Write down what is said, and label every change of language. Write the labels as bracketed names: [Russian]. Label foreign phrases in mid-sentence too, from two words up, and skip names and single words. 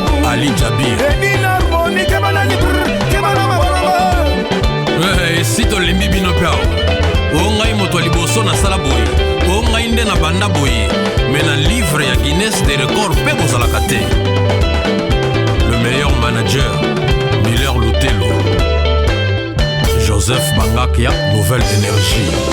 [Lingala] Ali Jabir. Eh, eh, si tolembi bino pe awa. O ngai moto ya liboso nasala boye. O ngai nde na banda boye. Me na livre ya Guinness des records pe bozalaka te. [French] Le meilleur manager, Miller Lutelo. Joseph Bangakia, Nouvelle Énergie.